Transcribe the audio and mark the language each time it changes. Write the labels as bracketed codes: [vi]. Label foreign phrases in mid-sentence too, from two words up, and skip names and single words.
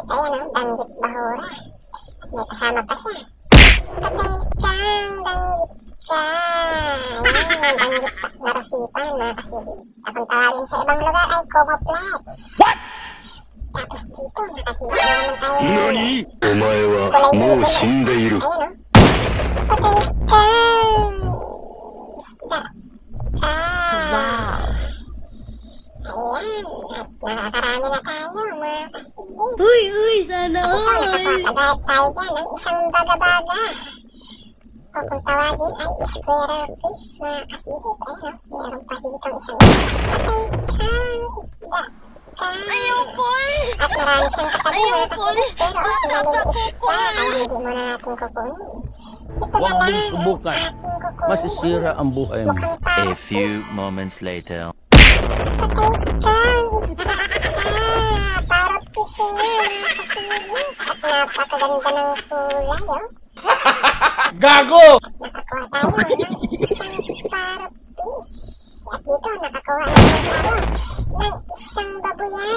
[tl] Ayan o, danggit bahura. At may kasama pa siya. Patay kang danggit ka. Ayan, danggit na rasipan, mga kasilip. At kung tawagin sa ibang lugar ay Coboplex. Tapos dito, nakakita na naman tayo ng [ja] お前はもう死んでいる。 [tl] Ayan o. Patay kang isda ka. Ayan. At nakakarami na tayo, mga kasilip. Uy, sana At ito, all. nakakagayat tayo dyan ng isang baga-baga. O kung tawagin ay [en] square fish, [tl] mga kasilip. Ayan o. Meron pa dito isang patay kang isda ka. At marami siyang katabi, mga kasilip. Pero maliliit pa, kaya hindi muna natin kukunin. Ito na Huwag lang mong subukan. ang ating kukunin. Masisira ang buhay mo. Mukhang A parang few fish. [en] moments later. [tl] Patay kang isda ka. Parang fish nga, mga kasilip. At napakaganda ng kulay, oh. Gago! Nakakuha tayo ng isang parang fish. At dito, nakakuha naman tayo ng isang babuyan.